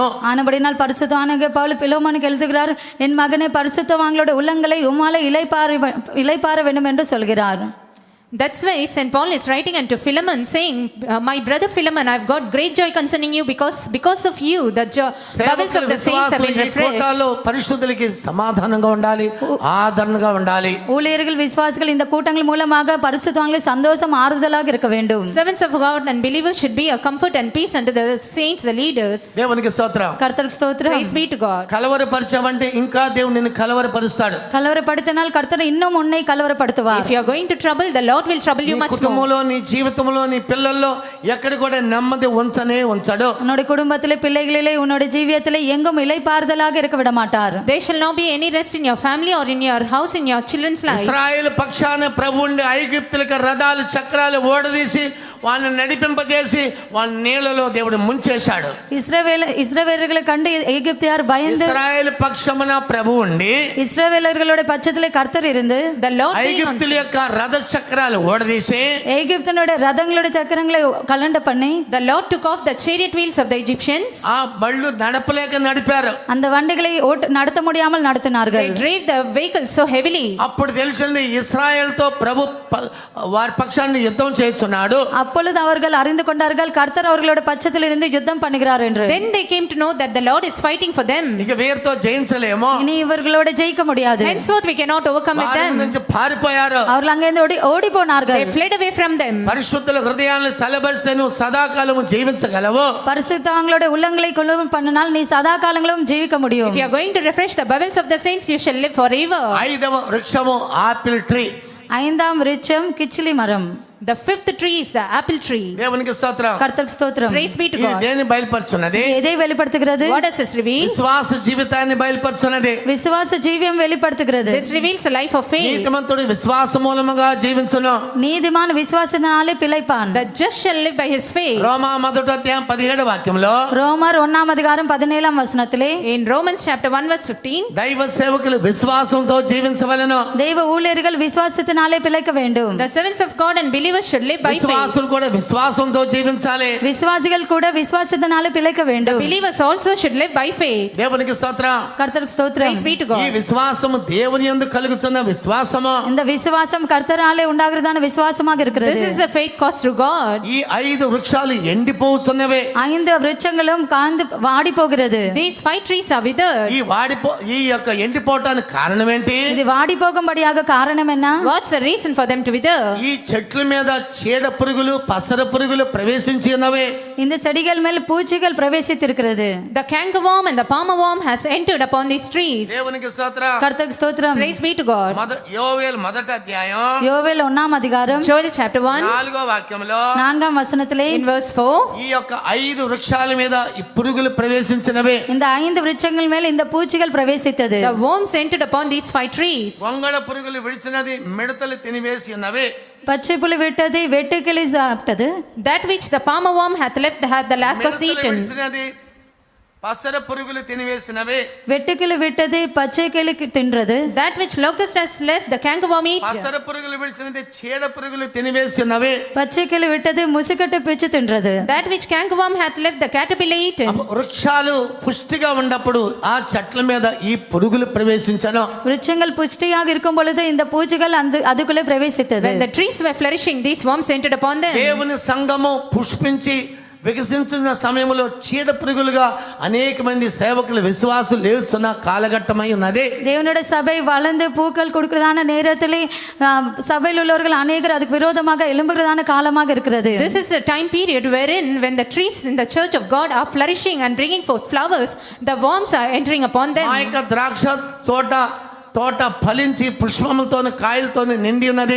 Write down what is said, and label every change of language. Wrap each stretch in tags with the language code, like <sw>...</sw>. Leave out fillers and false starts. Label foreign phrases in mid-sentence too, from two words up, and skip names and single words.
<ta>ஆனபடினால் பரிசுத்தவானாகிய பவுல் பிலோமோனுக்கு எழுதுகிறார், என் மகனே, பரிசுத்தவான்களோட உள்ளங்களை உம்மாலே இளைப்பாற வேண்டும் என்று சொல்கிறார்.</ta> <en>That's why St. Paul is writing unto Philemon saying, my brother Philemon, I've got great joy concerning you because of you, the bowels of the saints have</en> <te>విశ్వాసులు</te> <en>been</en> <te>ఈ</te> <en>refreshed.</en> <te>కూటాల్లో పరిశుద్ధులకి సమాధానంగా ఉండాలి, ఆదరణగా ఉండాలి.</te> <ta>ஊழியர்கள் விசுவாசிகள் இந்த கூட்டங்கள் மூலமாக பரிசுத்தவான்கள் சந்தோஷம் ஆறுதலாக இருக்க வேண்டும்.</ta> <en>Servants of God and believers should be a comfort and peace unto the saints, the leaders.</en> <te>దేవునికి స్తోత్రం.</te> <ta>கர்த்தருக்கு ஸ்தோத்திரம்.</ta> <en>Praise be to God.</en> <te>కలవరపరిచావంటే ఇంకా దేవుడు నిన్ను కలవరపరుస్తాడు.</te> <ta>கலவரப்படுத்தினால் கர்த்தர் இன்னும் உன்னை கலவரப்படுத்துவார்.</ta> <en>If you are going to trouble, the Lord will trouble you</en> <te>నీ</te> <en>much more.</en> <te>కుటుంబంలో, నీ జీవితంలో, నీ పిల్లల్లో ఎక్కడ కూడా నెమ్మది ఉంచనే ఉంచడు.</te> <ta>உன்னுடைய குடும்பத்திலே, பிள்ளைகளிலே, உன்னுடைய ஜீவியத்திலே எங்கும் இளைப்பாறுதலாக இருக்க விட மாட்டார்.</ta> <en>There shall not be any rest in your family or in your house, in your children's life.</en> <te>ఇశ్రాయేలు పక్షాన ప్రభువుండి ఐగుప్తులకు రథాలు చక్రాలు ఓడదీసి వాళ్ళని నడిపింపజేసి వాళ్ళ నీళ్ళలో దేవుడు ముంచేశాడు.</te> <ta>இஸ்ரவேலர்களை கண்டு எகிப்தியார் பயந்து,</ta> <te>ఇశ్రాయేలు పక్షమున ప్రభువుండి</te> <ta>இஸ்ரவேலர்களோட பட்சத்திலே கர்த்தர் இருந்து</ta> <en>The Lord being on</en> <te>ఐగుప్తుల యొక్క రథ చక్రాలు ఓడదీసి</te> <ta>எகிப்தினோட ரதங்களோட சக்கரங்களை கலண்ட பண்ணி</ta> <en>the Lord took off the chariot wheels of the Egyptians.</en> <te>ఆ బళ్ళు నడపలేక నడిపారు.</te> <ta>அந்த வண்டிகளை நடத்த முடியாமல் நடத்தினார்கள்.</ta> <en>They drave the vehicles so heavily.</en> <te>అప్పుడు తెలిసింది ఇశ్రాయేలుతో ప్రభు వారి పక్షాన్ని యుద్ధం చేస్తున్నాడు.</te> <ta>அப்பொழுது அவர்கள் அறிந்து கொண்டார்கள் கர்த்தர் அவர்களோட பட்சத்தில் இருந்து யுத்தம் பண்ணுகிறார் என்று.</ta> <en>Then they came to know that the Lord is fighting for them.</en> <te>ఇక వీరితో జయించలేమో,</te> <ta>இனி இவர்களோட ஜெயிக்க முடியாது.</ta> <en>Henceforth we cannot overcome with</en> <te>వారి</te> <en>them.</en> <te>నుంచి పారిపోయారు.</te> <ta>அவர்கள் அங்கிருந்து ஓடி போனார்கள்.</ta> <en>They fled away from them.</en> <te>పరిశుద్ధుల హృదయాలను చల్లబరిస్తే నువ్వు సదాకాలము జీవించగలవు.</te> <ta>பரிசுத்தவான்களோட உள்ளங்களை கொள்ளும் பண்ணினால் நீ சதா காலங்களும் ஜீவிக்க முடியும்.</ta> <en>If you are going to refresh the bowels of the saints, you shall live forever.</en> <te>5వ వృక్షము</te> <en>apple tree.</en> <ta>ஐந்தாம் விருட்சம் கிச்சிலி மரம்.</ta> <en>The fifth tree is the apple tree.</en> <te>దేవునికి స్తోత్రం.</te> <ta>கர்த்தருக்கு ஸ்தோத்திரம்.</ta> <en>Praise be to</en> <te>ఇది</te> <en>God.</en> <te>దేన్ని బయలుపరుచున్నది?</te> <ta>எதை வெளிப்படுத்துகிறது?</ta> <en>What does this reveal?</en> <te>విశ్వాస జీవితాన్ని బయలుపరుచున్నది.</te> <ta>விசுவாச ஜீவியம் வெளிப்படுத்துகிறது.</ta> <en>This reveals the life of faith.</en> <te>నీతిమంతుడు విశ్వాస మూలముగా జీవించును.</te> <ta>நீதிமான் விசுவாசத்தினாலே பிழைப்பான்.</ta> <en>The just shall live by his faith.</en> <te>రోమా 1:17 వాక్యంలో</te> <ta>ரோமர் 1:17</ta> <en>In Romans chapter 1 verse 15,</en> <te>దైవ సేవకులు విశ్వాసంతో జీవించవలెను.</te> <ta>தெய்வ ஊழியர்கள் விசுவாசத்தினாலே பிழைக்க வேண்டும்.</ta> <en>the servants of God and believers should live by faith.</en> <te>విశ్వాసులు కూడా విశ్వాసంతో జీవించాలి.</te> <ta>விசுவாசிகள் கூட விசுவாசத்தினாலே பிழைக்க வேண்டும்.</ta> <en>Believers also should live by faith.</en> <te>దేవునికి స్తోత్రం.</te> <ta>கர்த்தருக்கு ஸ்தோத்திரம்.</ta> <en>Praise be to</en> <te>ఈ</te> <en>God.</en> <te>విశ్వాసము దేవుని యందు కలుగుతున్న విశ్వాసము.</te> <ta>இந்த விசுவாசம் கர்த்தராலே உண்டாகிறதான விசுவாசமாக இருக்கிறது.</ta> <en>This is a faith caused through God.</en> <te>ఈ 5 వృక్షాలు ఎండిపోతున్నవే.</te> <ta>5 விருட்சங்களும் காந்து வாடி போகிறது.</ta> <en>These 5 trees are withered.</en> <te>ఈ యొక్క ఎండిపోవటానికి కారణం ఏంటి?</te> <ta>இது வாடி போகும்படியாக காரணம் என்ன?</ta> <en>What's the reason for them to wither?</en> <te>ఈ చెట్ల మీద చీడ పురుగులు, పసర పురుగులు ప్రవేశించి ఉన్నవే.</te> <ta>இந்த செடிகள் மேல் பூச்சிகள் பிரவேசித்திருக்கிறது.</ta> <en>The cankerworm and the palmer worm has entered upon these trees.</en> <te>దేవునికి స్తోత్రం.</te> <ta>கர்த்தருக்கு ஸ்தோத்திரம்.</ta> <en>Praise be to God.</en> <te>యోవేలు 1వ అధ్యాయం</te> <ta>யோவேல் 1</ta> <en>Joel chapter 1</en> <te>4వ వాక్యంలో</te> <ta>4</ta> <en>in verse 4.</en> <te>ఈ యొక్క 5 వృక్షాల మీద ఈ పురుగులు ప్రవేశించినవే.</te> <ta>இந்த 5 விருட்சங்கள் மேல் இந்த பூச்சிகள் பிரவேசித்தது.</ta> <en>The worms entered upon these 5 trees.</en> <te>వంగడ పురుగులు విడిచినది మిడతలు తినివేసి ఉన్నవే.</te> <ta>பச்சை புழு விட்டது, வெட்டுக்கிளி சாப்பிட்டது.</ta> <en>That which the palmer worm hath left hath the locust</en> <te>మిడతలు</te> <en>eaten.</en> <te>విడిచినది పసర పురుగులు తినివేసినవే.</te> <ta>வெட்டுக்கிளி விட்டது, பச்சை கிளி தின்றது.</ta> <en>That which locust has left the cankerworm eat.</en> <te>పసర పురుగులు విడిచినది చీడ పురుగులు తినివేసినవే.</te> <ta>பச்சை கிளி விட்டது, முசுக்கட்டை பிச்சு தின்றது.</ta> <en>That which cankerworm hath left the caterpillar eaten.</en> <te>వృక్షాలు పుష్టిగా ఉన్నప్పుడు ఆ చెట్ల మీద ఈ పురుగులు ప్రవేశించను.</te> <ta>விருட்சங்கள் புஷ்டியாக இருக்கும் பொழுது இந்த பூச்சிகள் அதுக்குள்ளே பிரவேசித்தது.</ta> <en>When the trees were flourishing, these worms entered upon them.</en> <te>దేవుని సంఘము పుష్పించి వికసించిన సమయంలో చీడ పురుగులుగా అనేక మంది సేవకులు విశ్వాసులు లేచున్న కాలఘట్టమై ఉన్నది.</te> <ta>தேவனுடைய சபை வளர்ந்து பூக்கள் கொடுக்கிறதான நேரத்திலே சபையில் உள்ளவர்கள் அநேகர் அதுக்கு விரோதமாக எழும்புகிறதான காலமாக இருக்கிறது.</ta> <en>This is a time period wherein when the trees in the church of God are flourishing and bringing forth flowers, the worms are entering upon them.</en> <te>ఆ యొక్క ద్రాక్ష తోట ఫలించి పుష్పములతో కాయలతో నిండి ఉన్నది.</te>